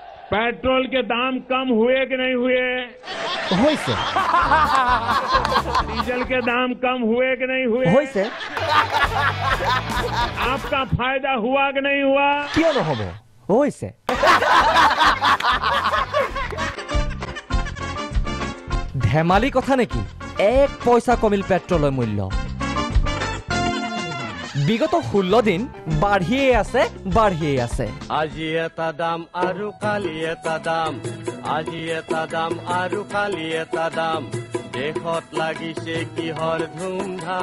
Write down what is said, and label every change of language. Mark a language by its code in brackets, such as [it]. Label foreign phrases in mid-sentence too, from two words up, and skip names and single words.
[hi] पेट्रोल के दाम कम हुए कि नहीं हुए? डीजल के दाम कम हुए कि नहीं हुए? आपका फायदा हुआ कि नहीं हुआ? क्यों न होबो? [as] होइसे। ধেমালি কথা নেকি? 1 পয়সা কমিল পেট্রোলের মূল্য। বিগত 16 দিন বাঢ়িয়ে আছে। আজি এটা দাম আৰু কালি এটা দাম, আজি এটা দাম আৰু কালি এটা দাম, দেশত লাগিছে কিহৰ ধুমধাম।